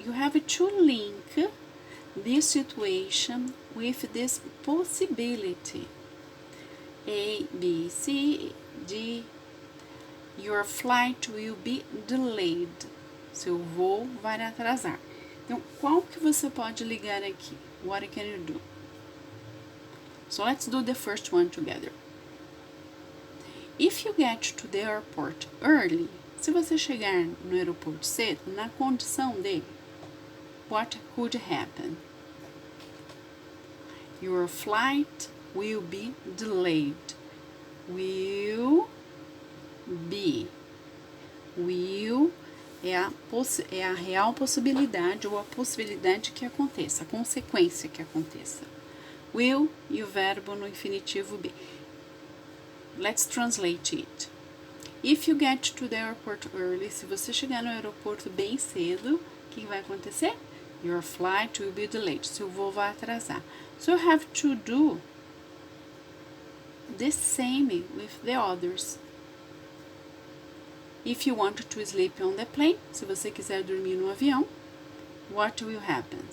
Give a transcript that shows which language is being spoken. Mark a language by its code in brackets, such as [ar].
[en] You have to link this situation with this possibility. A, B, C, D. Your flight will be delayed. [pt] Seu voo vai atrasar. Então, qual que você pode ligar aqui? [en] What can you do? So let's do the first one together. If you get to the airport early, [pt] se você chegar no aeroporto cedo, na condição de, [en] what could happen? Your flight will be delayed. Will be. [pt] Will é a real possibilidade ou a possibilidade que aconteça, a consequência que aconteça. Will e o verbo no infinitivo be. [en] Let's translate it. If you get to the airport [pt] early, se você chegar no aeroporto bem cedo, o que vai acontecer? [en] Your flight will be delayed. [pt] Seu voo vai atrasar. [en] So you have to do the same with the others. If you want to sleep on the plane, [pt] se você quiser dormir no avião, [en] what will happen?